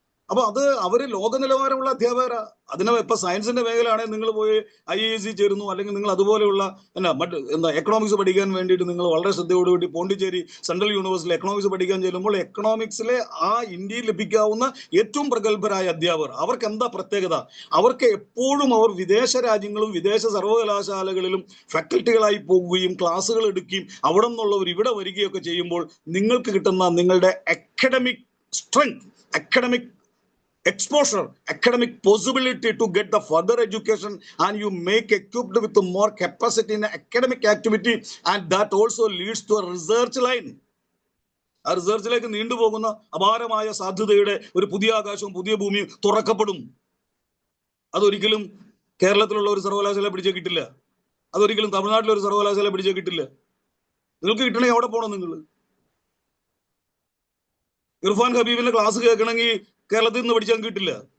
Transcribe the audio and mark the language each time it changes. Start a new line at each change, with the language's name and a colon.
Malayalam: അപ്പൊ അത് അവര് ലോക നിലവാരമുള്ള അധ്യാപകരാ. അതിനെ ഇപ്പൊ സയൻസിന്റെ മേഖലയാണെങ്കിൽ നിങ്ങൾ പോയി IISc ചേരുന്നു, അല്ലെങ്കിൽ നിങ്ങൾ അതുപോലെയുള്ള എക്കണോമിക്സ് പഠിക്കാൻ വേണ്ടിയിട്ട് നിങ്ങൾ വളരെ ശ്രദ്ധയോടുകൂടി പോണ്ടിച്ചേരി സെൻട്രൽ യൂണിവേഴ്സിറ്റിയിൽ എക്കണോമിക്സ് പഠിക്കാൻ ചെല്ലുമ്പോൾ എക്കണോമിക്സിലെ ആ ഇന്ത്യയിൽ ലഭിക്കാവുന്ന ഏറ്റവും പ്രഗത്ഭരായ അധ്യാപകർ, അവർക്ക് എന്താ പ്രത്യേകത? അവർക്ക് എപ്പോഴും അവർ വിദേശ രാജ്യങ്ങളും വിദേശ സർവകലാശാലകളിലും ഫാക്കൽറ്റികളായി പോകുകയും ക്ലാസ്സുകൾ എടുക്കുകയും അവിടെ നിന്നുള്ളവർ ഇവിടെ വരികയൊക്കെ ചെയ്യുമ്പോൾ നിങ്ങൾക്ക് കിട്ടുന്ന നിങ്ങളുടെ academic strength,
English: academic exposure, academic possibility to get the further education, and you make equipped with more capacity in academic activity, and that also leads to a research line.
Malayalam: ആ റിസർച്ചിലേക്ക് നീണ്ടുപോകുന്ന അപാരമായ സാധ്യതയുടെ ഒരു പുതിയ ആകാശവും പുതിയ ഭൂമിയും തുറക്കപ്പെടും. അതൊരിക്കലും കേരളത്തിലുള്ള ഒരു സർവകലാശാല പിടിച്ചേ കിട്ടില്ല, അതൊരിക്കലും തമിഴ്നാട്ടിലെ ഒരു സർവകലാശാല പിടിച്ചേ കിട്ടില്ല. നിങ്ങൾക്ക് കിട്ടണമെങ്കിൽ എവിടെ പോകണം? നിങ്ങൾ ഇർഫാൻ ഹബീബിന്റെ ക്ലാസ് കേൾക്കണമെങ്കിൽ കേരളത്തിൽ നിന്ന് പഠിച്ചാൽ കിട്ടില്ല.